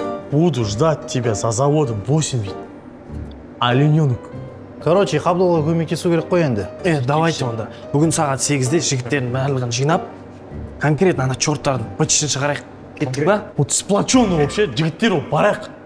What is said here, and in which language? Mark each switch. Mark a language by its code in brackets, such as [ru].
[ru] Буду ждать тебя за заводом 8 ведь. Олененок. Короче, [kk] Қабдолға көмектесу керек қой енді. Давайте онда. Бүгін сағат 8-де жігіттердің барлығын жинап, конкретно ана чорттардың бытышын шығарайық. Кеттік ба? [ru] Вот сплоченный вообще, [kk] жігіттер ол барайық.